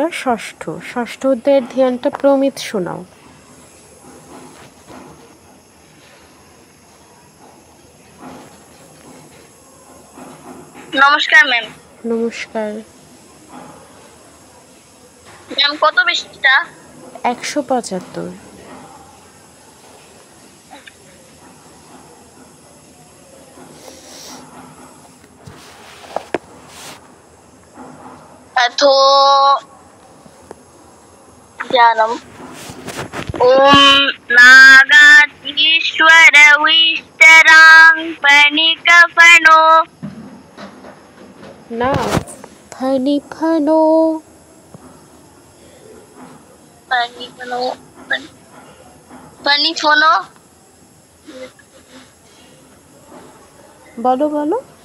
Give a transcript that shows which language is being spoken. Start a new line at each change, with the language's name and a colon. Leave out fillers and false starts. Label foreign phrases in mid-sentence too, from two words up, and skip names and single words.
Bangla: ষষ্ঠ অধ্যায়ের ধ্যানটা প্রমিত শোনাও। নমস্কার ম্যাম। নমস্কার। ম্যাম কত পৃষ্ঠা? 175।
Sanskrit: अथो ज्ञानम् ॐ नागाधीश्वरविष्टरां फणिकफणो
Bangla: না ফণিফণো
Sanskrit: फणिफणो
Bangla: বলো বলো।